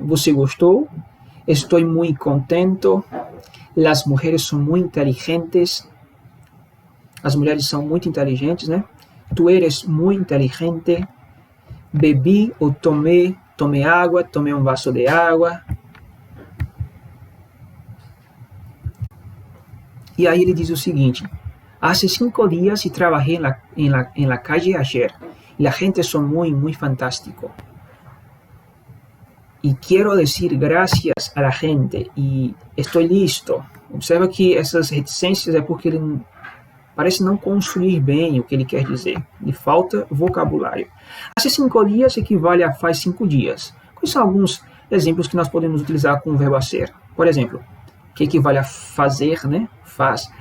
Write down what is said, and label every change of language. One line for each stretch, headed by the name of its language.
Portuguese: Você gostou, estou muito contento,
Spanish: las mujeres
Portuguese: são muito inteligentes, as mulheres são muito inteligentes, né?
Spanish: Tu eres
Portuguese: muito inteligente, bebi ou tomei água, tomei um vaso de água. E aí ele diz o seguinte,
Spanish: hace 5 días y trabajé en la calle ayer, y la gente son muy fantástico. Y quiero decir gracias a la gente, y estoy listo.
Portuguese: Observa que essas reticências é porque ele parece não construir bem o que ele quer dizer. Lhe falta vocabulário.
Spanish: Hace 5 días
Portuguese: equivale a faz 5 dias. Quais são alguns exemplos que nós podemos utilizar com o verbo hacer? Por exemplo, que equivale a fazer, né? Faz.